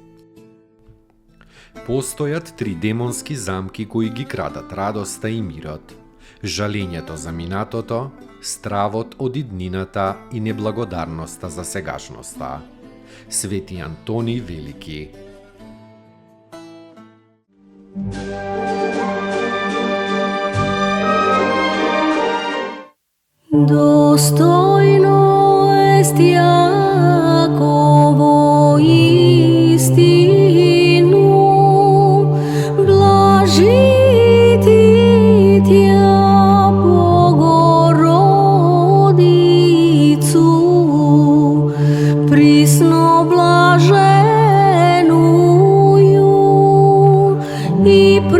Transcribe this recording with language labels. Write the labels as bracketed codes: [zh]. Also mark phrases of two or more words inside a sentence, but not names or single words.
[mk] Постојат 3 демонски замки кои ги крадат радоста и мирот. Жалењето за минатото, стравот од иднината и неблагодарноста за сегашноста. Свети Антони Велики. [cu] Достойно est Јаково истину, блажити Тја Богородицу, присно блаженују и